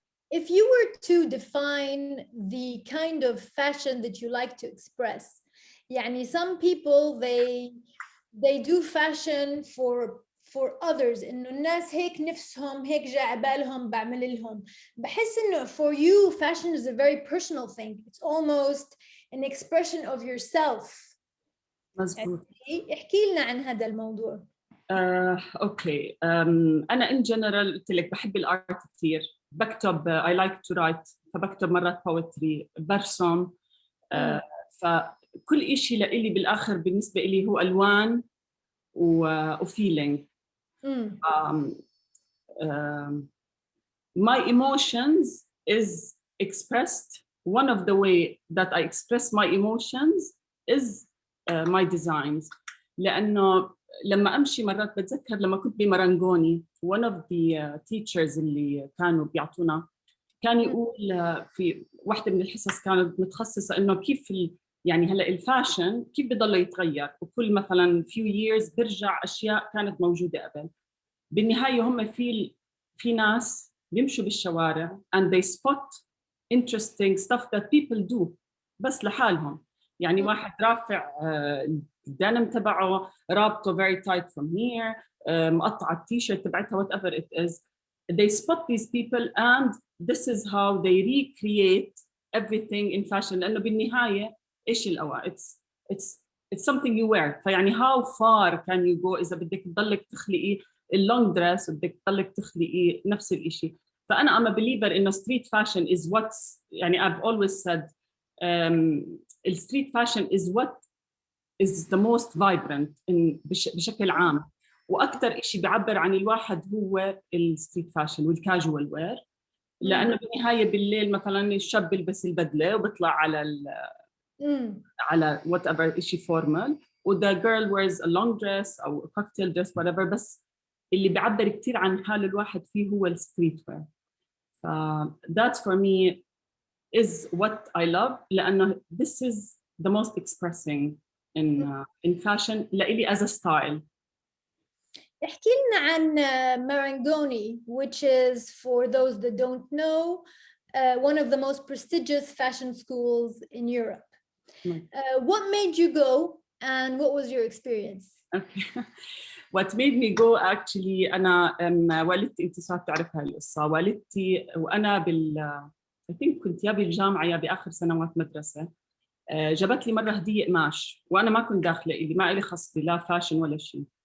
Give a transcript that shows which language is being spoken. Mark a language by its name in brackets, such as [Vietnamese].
[English] If you were to define the kind of fashion that you like to express, يعني some people they do fashion for others [Arabic] إنه الناس هيك نفسهم هيك جا عبالهم بعمل لهم. بحس إنه [English] for you fashion is a very personal thing. It's almost an expression of yourself. [Arabic] مزبوط. احكي لنا عن هذا الموضوع. اوكي انا in general قلت لك بحب الارت كثير، بكتب [English] I like to write، [Arabic] فبكتب مرات poetry، برسم، فكل شيء لإلي بالآخر بالنسبة إلي هو ألوان وفيلينج. [English] My emotions is expressed. One of the way that I express my emotions is my designs. [Arabic] لأنه لما أمشي مرات بتذكر لما كنت بمرنجوني [English] one of the teachers [Arabic] اللي كانوا بيعطونا كان يقول في واحدة من الحصص كانت متخصصة إنه كيف يعني هلا الفاشن كيف بضل يتغير، وكل مثلا few years برجع أشياء كانت موجودة قبل. بالنهاية هم في ناس بيمشوا بالشوارع [English] and they spot interesting stuff that people do [Arabic] بس لحالهم. يعني واحد رافع الدنم تبعه رابطه [English] very tight from here، [Arabic] مقطع التيشيرت تبعتها whatever it is. [English] They spot these people and this is how they recreate everything in fashion. [Arabic] لأنه بالنهاية إيش الأوى [English] it's something you wear. [Arabic] فيعني [English] how far can you go [Arabic] إذا بدك تضلك تخلقي اللونج دريس وبدك تضلك تخلقي نفس الإشي. [English] فأنا I'm a believer إنه street fashion is what's يعني I've always said street fashion is what is the most vibrant بشكل عام، [Arabic] وأكثر إشي بيعبر عن الواحد هو الستريت فاشن والكاجوال وير. لأنه بالنهاية بالليل مثلا الشاب بيلبس البدلة وبيطلع على whatever إشي فورمال، وذا [English] girl wears a long dress [Arabic] أو cocktail dress whatever، بس اللي بيعبر كتير عن حال الواحد فيه هو الستريت وير. [English] ف that's for me is what I love [Arabic] لأنه [English] this is the most expressing in fashion لإلي as a style. احكي لنا عن Marangoni, which is for those that don't know one of the most prestigious fashion schools in Europe. What made you go and what was your experience? Okay. What made me go actually [Arabic] أنا والدتي أنت صارت تعرف هاي القصة. والدتي وأنا [English] I think [Arabic] كنت يا بالجامعة يا بآخر سنوات مدرسة جابت لي مرة هدية قماش وأنا ما كنت داخلة إلي ما إلي خص لا فاشن ولا شيء.